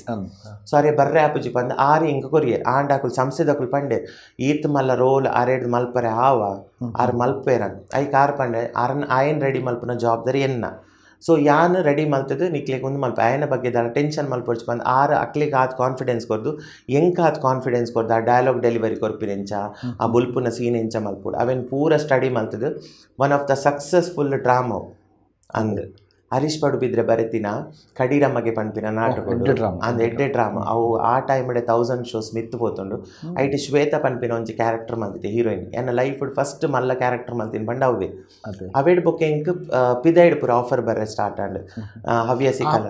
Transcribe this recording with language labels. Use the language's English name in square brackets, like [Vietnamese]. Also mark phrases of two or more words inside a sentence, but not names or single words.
[Tulu] ಸೊ ಅರೆ ಬರ್ರೆ ಆಪುಜಿ ಪಂದ ಆರಿ ಇಂಕ ಕೊರಿಯರ್ ಆಂಡಾಕುಲು ಸಂಸ್ಥೆದಕುಲು ಪಂಡೆ ಈತ್ ಮಲ್ಲ ರೋಲ್ ಅರೆಡ್ ಮಲ್ಪರೆ ಆವ ಆರು ಮಲ್ಪೇರನ್ ಐಕ್ ಆರು ಪಂಡೆ ಆಯನ್ ರೆಡಿ ಮಲ್ಪನ ಜವಾಬ್ದಾರಿ ಎನ್ನ. ಸೊ ಯಾನ್ ರೆಡಿ ಮಲ್ತದು ನಿಕ್ಲಿಗೆ ಒಂದು ಮಲ್ಪ ಆಯನ ಬಗ್ಗೆ ದಾರ ಟೆನ್ಷನ್ ಮಲ್ಪೊಡ್ಚು ಬಂದು ಅಕ್ಲಿಗೆ ಆತ್ ಕಾನ್ಫಿಡೆನ್ಸ್ ಕೊರ್ದು ಎಂಕ ಆತ್ ಕಾನ್ಫಿಡೆನ್ಸ್ ಕೊರ್ದು ಆ ಡೈಲಾಗ್ ಡೆಲಿವರಿ ಕೊರ್ಪಿನೆಂಚ ಆ ಬುಲ್ಪುನ ಸೀನ್ ಎಂಚ ಮಲ್ಪುಡು ಅವೇನು ಪೂರ ಸ್ಟಡಿ ಮಲ್ತದು [English] one of the successful drama [Tulu] ಅಂದ್ ಹರೀಶ್ ಪಡುಬಿದ್ರೆ ಬರೆತಿನ ಕಡೀರಮ್ಮಗೆ ಪನ್ಪಿನ ನಾಟಕಗಳು ಅಂದ್ ಎಡ್ಡೆ ಡ್ರಾಮಾ ಅವು ಆ ಟೈಮ್ಡೆ 1000 shows ಮಿತ್ತು ಪೋತುಂಡು ಐಟ್ ಶ್ವೇತ ಪನ್ಪಿನ ಒಂಜಿ ಕ್ಯಾರೆಕ್ಟರ್ ಮಲ್ತಿದ್ದೆ ಹೀರೋಯಿನ್ ಎನ್ನ ಲೈಫ್ ಫಸ್ಟ್ ಮಲ್ಲ ಕ್ಯಾರೆಕ್ಟರ್ ಮಲ್ತಿನ ಬಂಡ ಅವೇ ಅವೇಡ್ ಬೊಕ್ಕ ಇಂಕ್ ಪಿದೈಡ್ ಪೂರ ಆಫರ್ ಬರ್ರೆ ಸ್ಟಾರ್ಟ್ ಆಂಡ್ ಹವ್ಯಾಸಿ ಕಲಾ